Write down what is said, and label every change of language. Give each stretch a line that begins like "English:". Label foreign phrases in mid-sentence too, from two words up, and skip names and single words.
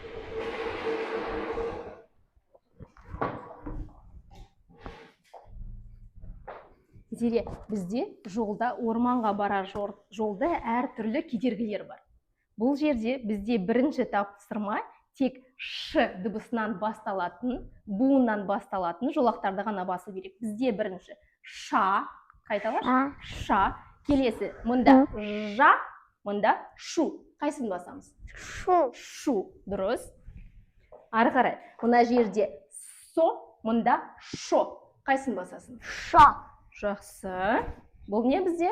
Kazakh: Зере, бізде жолда, орманға барар жолда әр түрлі кедергілер бар. Бұл жерде бізде бірінші тапсырма тек ш дыбысынан басталатын, буыннан басталатын жолақтарды ғана басу керек. Бізде бірінші ша, қайталаш? Ша. Келесі, мұнда жа, мұнда шу. Қайсын басамыз? Шу. Шу. Дұрыс. Ары қарай. Мұна жерде со, мұнда шо. Қайсын басасың? Шо. Жақсы. Бұл не бізде?